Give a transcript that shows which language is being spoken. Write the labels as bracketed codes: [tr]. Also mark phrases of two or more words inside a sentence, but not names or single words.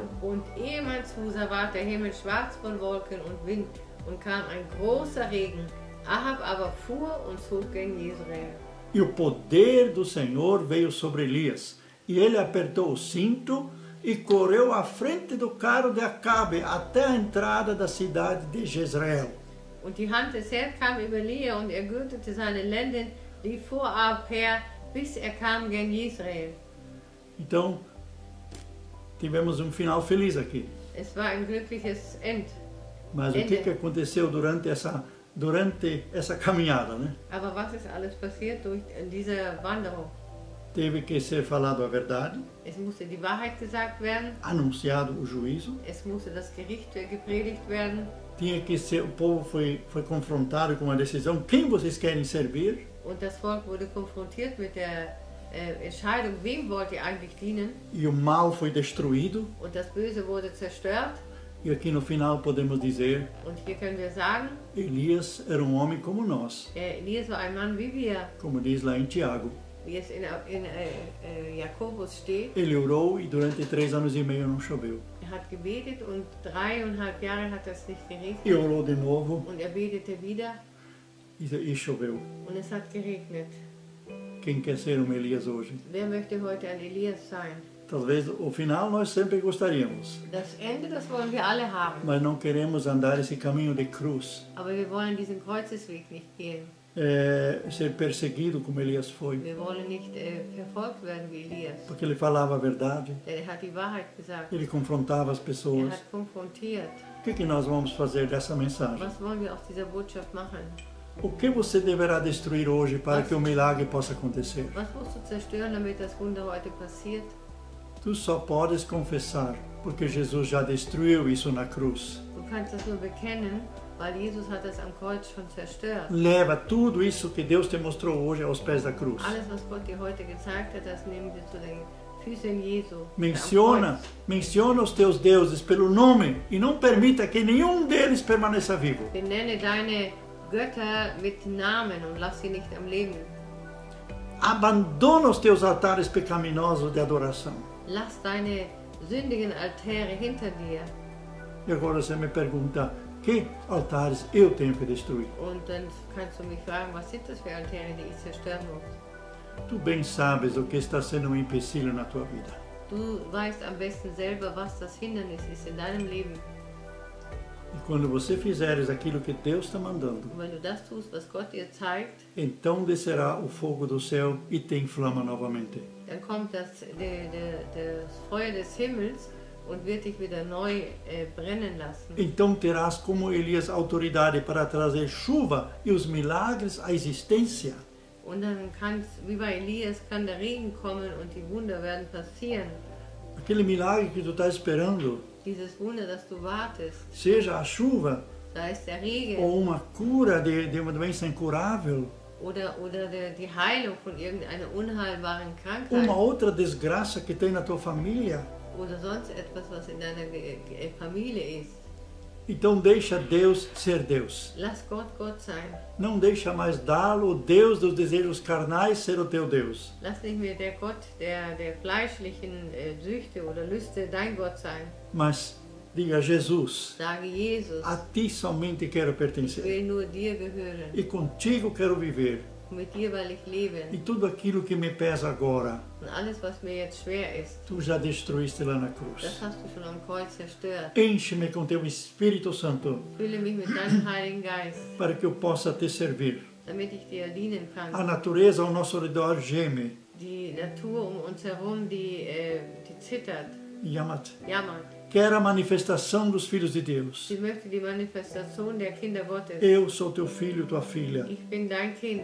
[de] und ehe Zusa ward der Himmel schwarz von Wolken und Wind, und kam ein großer Regen. Ahab aber fuhr und zog gen Jezreel. [pt] E o poder do Senhor veio sobre Elias, e ele apertou o cinto e correu à frente do carro de Acabe até a entrada da cidade de Jezreel. [de] Und die Hand des Herrn kam über Elia, und er gürtete seine Lenden, lief vor Ahab her, bis kam gen Jezreel. [pt] Então, tivemos um final feliz aqui. [de] Es war ein glückliches End. [pt] Mas o que aconteceu durante essa caminhada, né? [de] Aber was ist alles passiert durch diese Wanderung? [pt] Teve que ser falado a verdade, [de] Es musste die Wahrheit gesagt werden, [pt] anunciado o juízo, [de] es musste das Gericht gepredigt werden, [pt] tinha que ser, o povo foi confrontado com a decisão, quem vocês querem servir? [de] und das Volk wurde konfrontiert mit der Entscheidung, wem wollt ihr eigentlich dienen, [pt] E o mal foi destruído, [de] und das Böse wurde zerstört. [pt] e aqui no final podemos dizer, [de] Und hier können wir sagen, [pt] Elias era um homem como nós, [de] Elias war ein Mann wie wir, [pt] como diz lá em Tiago. [de] wie es in Jakobus steht. [pt] Ele orou e durante 3 anos e meio não choveu. [de] Er hat gebetet und 3,5 Jahre hat es nicht geregnet. [pt] E orou de novo [de] Und er betete wieder [pt] e choveu. [de] und es hat geregnet. [pt] Quem quer ser um Elias hoje? [de] Wer möchte heute ein Elias sein? [pt] Talvez o final nós sempre gostaríamos, [de] Das Ende, das wollen wir alle haben. [pt] mas não queremos andar esse caminho de cruz, [de] Aber wir wollen diesen Kreuzesweg nicht gehen. [pt] ser perseguido como Elias foi, [de] Wir wollen nicht verfolgt werden wie Elias. [pt] porque ele falava a verdade, [de] Denn er hat die Wahrheit gesagt. [pt] ele confrontava as [de] Er [pt] pessoas. [de] hat konfrontiert. [pt] O que nós vamos fazer dessa mensagem? [de] Was wollen wir aus dieser Botschaft machen? [pt] O que você deverá destruir hoje para que o milagre possa acontecer? [de] Was musst du zerstören, damit das Wunder heute passiert? [pt] Tu só podes confessar, porque Jesus já destruiu isso na cruz. [de] Du kannst das nur bekennen, weil Jesus hat das am Kreuz schon zerstört. [pt] Leva tudo isso que Deus te mostrou hoje aos pés da cruz. [de] Alles, was Gott dir heute gezeigt hat, das nehmen wir zu den Füßen Jesu. [pt] Menciona os teus deuses pelo nome e não permita que nenhum deles permaneça vivo. [de] Benenne deine Götter mit Namen und lass sie nicht am Leben. [pt] Abandona os teus altares pecaminosos de adoração. [de] Lass deine sündigen Altäre hinter dir. [pt] E agora você me pergunta, que altares eu tenho que destruir? [de] Und dann kannst du mich fragen, was sind das für Altäre, die ich zerstören muss? [pt] Tu bem sabes o que está sendo um empecilho na tua vida. [de] Du weißt am besten selber, was das Hindernis ist in deinem Leben. [pt] E quando você fizeres aquilo que Deus está mandando, [de] Und wenn du das tust, was Gott dir zeigt, [pt] então descerá o fogo do céu e te inflama novamente. [de] dann kommt das Feuer des Himmels und wird dich wieder neu brennen lassen. [pt] Então terás como Elias autoridade para trazer chuva e os milagres à existência. [de] Und dann wie bei Elias, kann der Regen kommen und die Wunder werden passieren. [pt] Aquele milagre que tu está esperando, [de] Dieses Wunder, das du wartest, [pt] seja a chuva [de] sei es der Regen [pt] ou uma cura de uma doença incurável, [de] oder die Heilung von irgendeiner unheilbaren Krankheit [pt] uma outra desgraça que tem na tua família, [de] oder sonst etwas, was in deiner Familie ist. [pt] Então deixa Deus ser Deus. [de] Lass Gott Gott sein. [pt] Não deixa mais dá-lo, o Deus dos desejos carnais, ser o teu Deus. [de] Lass nicht mehr der Gott der fleischlichen Süchte oder Lüste dein Gott sein. [pt] Mas diga, Jesus, [de] Sage Jesus, [pt] a ti somente quero [de] ich [pt] pertencer. [de] will nur dir gehören. [pt] E contigo quero viver. [de] Mit dir will ich leben. [pt] E tudo aquilo que me pesa agora, [de] Und alles, was mir jetzt schwer ist, [pt] tu já destruíste lá na [de] das [pt] cruz. [de] hast du schon am Kreuz zerstört. [pt] Enche-me com teu Espírito Santo, [de] Fülle mich mit deinem Heiligen Geist, [pt] para que eu possa te servir. [de] damit ich dir dienen [pt] A [de] kann. [pt] natureza ao nosso redor geme, [de] Die Natur um uns herum, die zittert, jammert. jammert. [pt] Quer a manifestação dos filhos de Deus. [de] Sie möchte die Manifestation der Kinder Gottes. [pt] Eu sou teu filho, tua filha. [de] Ich bin dein Kind.